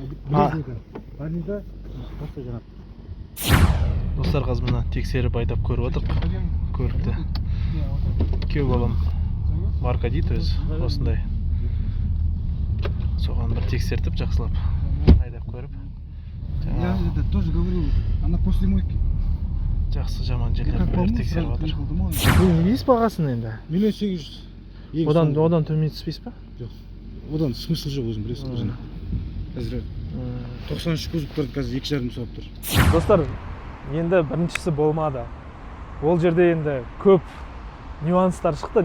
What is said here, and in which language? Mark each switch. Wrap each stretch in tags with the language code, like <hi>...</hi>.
<kk>Базинка. Просто жанап. Достар, қазір мына тексеріп айдап көріп отырық. Көлікті. Күйеу балам марка дейді өзі, осындай. Соған бір тексертіп, жақсылап айдап көріп.</kk> <ru>Я это тоже говорил, она после мойки.</ru> <kk>Жақсы жаман жерлерін бәрі тексеріп отыр. Бұл не дейсіз бағасын енді? 1 800 000. Одан төмен түспейсіз ба? Жоқ. Одан смысл жоқ, өзің білесің өзің. Қазір 93 кузов тұрды, қазір 2,5 соғып тұр. Достар, енді біріншісі болмады. Ол жерде енді көп нюанстар шықты.</kk>